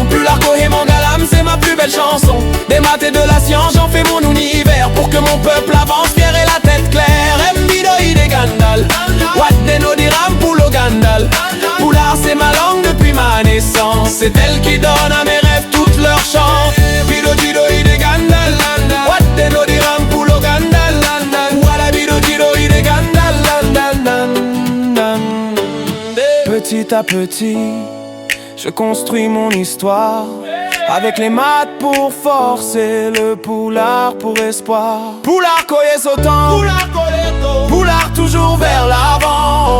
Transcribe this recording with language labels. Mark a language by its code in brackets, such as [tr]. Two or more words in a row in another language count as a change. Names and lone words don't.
[fr] Pular et Mangalam, c'est ma plus belle chanson. Des maths et de la science, j'en fais mon univers, pour que mon peuple avance fier et la tête claire. [ff] Mbido Gandal, Wadde no diram Pulo Gandal. [fr] Poulard c'est ma langue depuis ma naissance, c'est elle qui donne à mes rêves toute leur chance. [ff] Bido Gandal, Wadde no diram Pulo Gandal. Wala bido Gandal. [fr] Petit à petit, je construis mon histoire, avec les maths pour forcer, le poulard pour espoir. [ff] Poulard Koye Sotan, [fr] Poulard toujours vers l'avant.